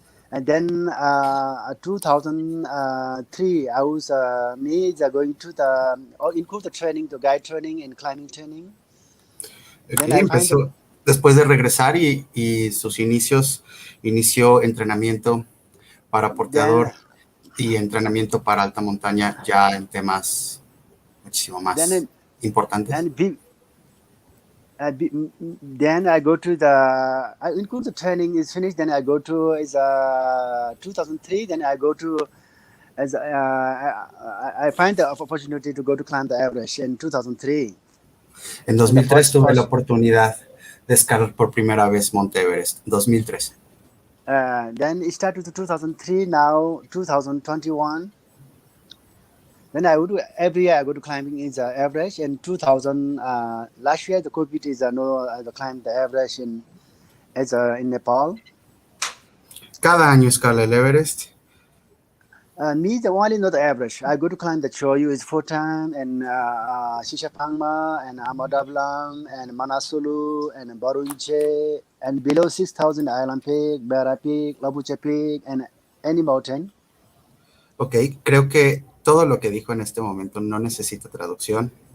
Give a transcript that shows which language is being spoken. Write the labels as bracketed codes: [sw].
[en] And then 2003 I was going to the include the training, the guide training and climbing training. [es] Okay, empezó después de regresar y sus inicios, inició entrenamiento para porteador y entrenamiento para alta montaña ya en temas muchísimo más importantes. [en] Then I go to I include the training is finished. Then I go to 2003. Then I go to I find the opportunity to go to climb the Everest in 2003. [es] En 2003 tuve la oportunidad de escalar por primera vez Monte Everest. 2003. [en] Then it started to 2003. Now 2021. Then I would do every year I go to climbing in the Everest. In 2000 last year the COVID is the climb the Everest in Nepal. [es] Cada año escala el Everest. [en] Me the only not the Everest. I go to climb the Choyu is 4 times and Shishapangma and Amadablam and Manasulu and Barunche and below 6,000 Island Peak, Bara Peak, Labuche Peak and any mountain. [es] Ok, creo que todo lo que dijo en este momento no necesita traducción.